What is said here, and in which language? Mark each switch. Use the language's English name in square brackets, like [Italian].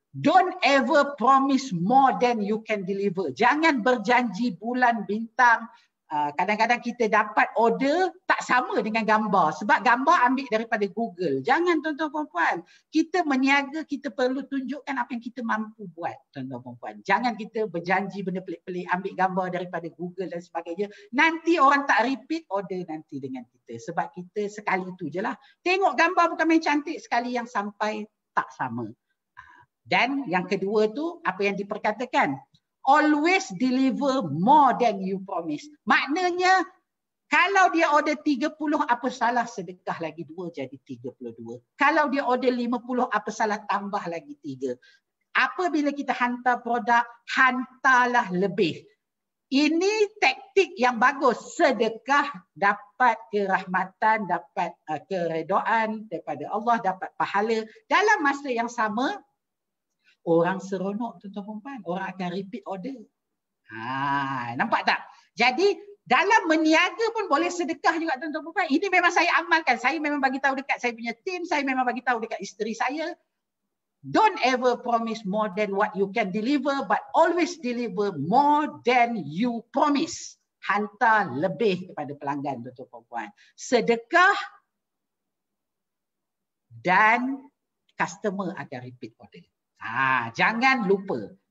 [English] Don't ever promise more than you can deliver. [Malay] Jangan berjanji bulan bintang. Kadang-kadang kita dapat order tak sama dengan gambar. Sebab gambar ambil daripada Google. Jangan tuan-tuan puan-puan. Kita meniaga, kita perlu tunjukkan apa yang kita mampu buat, tuan-tuan puan-puan. Jangan kita berjanji benda pelik-pelik, ambil gambar daripada Google dan sebagainya. Nanti orang tak repeat order nanti dengan kita. Sebab kita sekali tu je lah. Tengok gambar bukan main cantik, sekali yang sampai tak sama. Dan yang kedua tu, apa yang diperkatakan? [English] Always deliver more than you promise. [Malay] Maknanya, kalau dia order 30, apa salah sedekah lagi 2 jadi 32. Kalau dia order 50, apa salah tambah lagi 3. Apabila kita hantar produk, hantarlah lebih. Ini taktik yang bagus. Sedekah dapat kerahmatan, dapat keredaan daripada Allah, dapat pahala. Dalam masa yang sama, orang seronok, tuan-tuan perempuan. Orang akan repeat order. Nampak tak? Jadi dalam meniaga pun boleh sedekah juga, tuan-tuan perempuan. Ini memang saya amalkan. Saya memang bagi tahu dekat saya punya tim. Saya memang bagi tahu dekat isteri saya. [English] Don't ever promise more than what you can deliver, but always deliver more than you promise. [Malay] Hantar lebih kepada pelanggan, tuan-tuan perempuan. Sedekah dan customer akan repeat order. Jangan lupa.